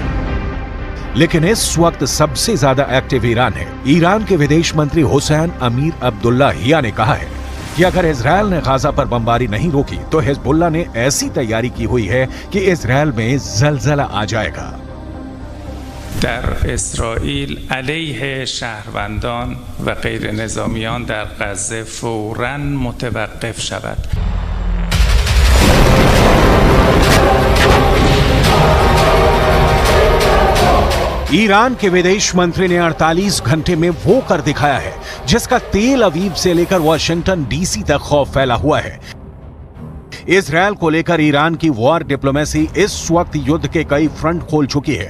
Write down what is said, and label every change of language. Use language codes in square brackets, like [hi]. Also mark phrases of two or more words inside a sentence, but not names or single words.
[hi] लेकिन इस वक्त सबसे ज्यादा एक्टिव ईरान है। ईरान के विदेश मंत्री हुसैन अमीर अब्दुल्लाहिया ने कहा है कि अगर इजराइल ने गाजा पर बमबारी नहीं रोकी तो हिजबुल्लाह ने ऐसी तैयारी की हुई है कि इजराइल में जलजला आ जाएगा। [fa] در اسرائیل علیه شهروندان و غیر نظامیان در غزه فوراً متوقف شود. [hi] ईरान के विदेश मंत्री ने 48 घंटे में वो कर दिखाया है जिसका तेल अवीव से लेकर वाशिंगटन DC तक खौफ फैला हुआ है। इजराइल को लेकर ईरान की [en] war diplomacy [hi] इस वक्त युद्ध के कई फ्रंट खोल चुकी है।